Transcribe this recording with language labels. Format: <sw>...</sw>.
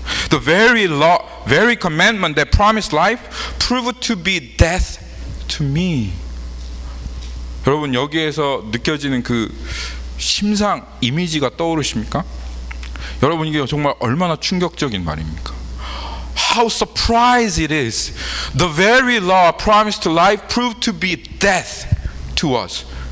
<en>The very commandment that promised life proved to be death to me.</en> <ko>여러분 여기에서 느껴지는 그 심상 이미지가 떠오르십니까? 여러분 이게 정말 얼마나 충격적인 말입니까?</ko> <en>How surprised it is. The very law promised to life proved to be death to us.</en>